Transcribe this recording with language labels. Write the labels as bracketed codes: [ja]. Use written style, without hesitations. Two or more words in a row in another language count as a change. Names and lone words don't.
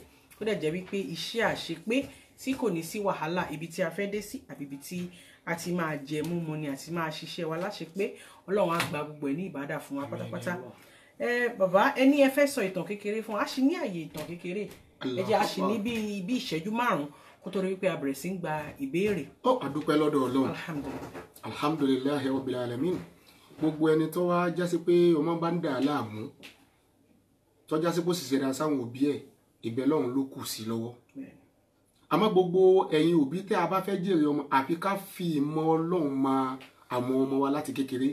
[yo] Ó dẹ̀ jẹ́ wípé iṣẹ́ àṣepé tí kò ní sí wàhálà ibi tí a fẹ́ dé sí àbí ibi tí a ti máa jẹ múmu ni àti máa ṣiṣẹ́ wa láṣepé Ọlọ́run á gba gbogbo ẹ̀ ní ìbádà fún wa pátápátá. Bàbá ẹni ẹ fẹ́ sọ ìtàn kékeré fún wa, a sì ní àyè ìtàn kékeré. Ẹ jẹ́ a sì ní bí ìṣẹ́jú 5 kó tó rí wípé a bẹ̀rẹ̀ sí ń gba ìbéèrè. Ó àdúpẹ́ lọ́dọ̀ Ọlọ́run. Alhamdulillah. [ar] الحمد لله رب العالمين. [yo] Gbogbo ẹni tó wá jásí pé ọmọ bá ń dà láàmú tó jásí pé òṣìṣẹ́ dá sáwọn òbí ẹ̀ ìbẹ̀ lọ́run ló kù sí lọ́wọ́. Àmọ́ gbogbo ẹ̀yin òbí tẹ́ a bá fẹ́ jèrè ọmọ àfi ká fi ìmọ̀ Ọlọ́run mọ àwọn ọmọ wa láti kékeré.